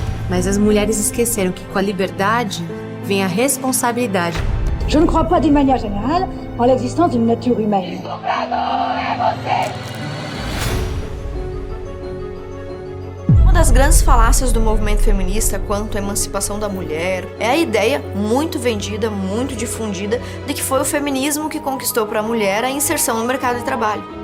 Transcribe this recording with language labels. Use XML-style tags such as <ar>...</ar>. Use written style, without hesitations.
<pt>Mas as mulheres esqueceram que com a liberdade vem a responsabilidade.</pt> <fr>Je ne crois pas d'une manière générale en l'existence d'une nature humaine.</fr> <pt>Uma das grandes falácias do movimento feminista quanto à emancipação da mulher é a ideia muito vendida, muito difundida, de que foi o feminismo que conquistou para a mulher a inserção no mercado de trabalho.</pt>